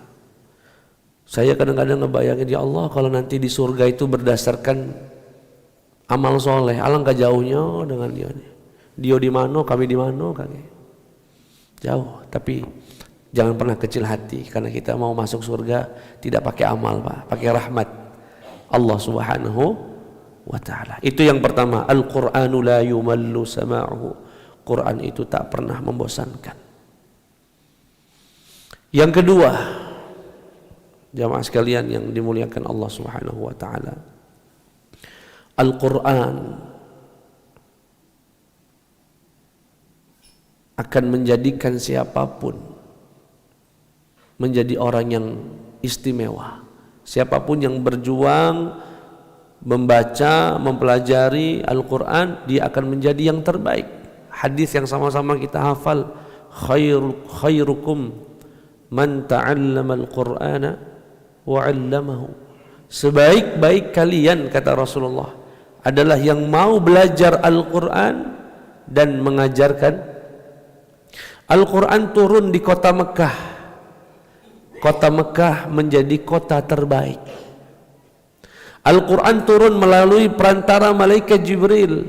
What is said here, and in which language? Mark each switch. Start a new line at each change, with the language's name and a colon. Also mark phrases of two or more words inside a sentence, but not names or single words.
Indonesian: Saya kadang-kadang ngebayangin,
Arabic: يا الله
Indonesian: kalau nanti di surga itu berdasarkan amal soleh, alangkah jauhnya dengan dia. Dia di mana, kami di mana, kami jauh. Tapi jangan pernah kecil hati, karena kita mau masuk surga tidak pakai amal Pak, pakai rahmat Allah
Arabic: سبحانه وتعالى.
Indonesian: Itu yang pertama,
Arabic: القرآن لا يمل سماعه.
Indonesian: Quran itu tak pernah membosankan. Yang kedua, jamaah sekalian yang dimuliakan Allah
Arabic: سبحانه وتعالى,
Indonesian: Al-Quran akan menjadikan siapapun menjadi orang yang istimewa. Siapapun yang berjuang membaca, mempelajari Al-Quran, dia akan menjadi yang terbaik. Hadis yang sama-sama kita hafal,
Arabic: خيركم من تعلم القرآن وعلمه.
Indonesian: Sebaik-baik kalian, kata Rasulullah, adalah yang mau belajar Al-Quran dan mengajarkan. Al-Quran turun di kota Mekah. Kota Mekah menjadi kota terbaik. Al-Quran turun melalui perantara malaikat Jibril.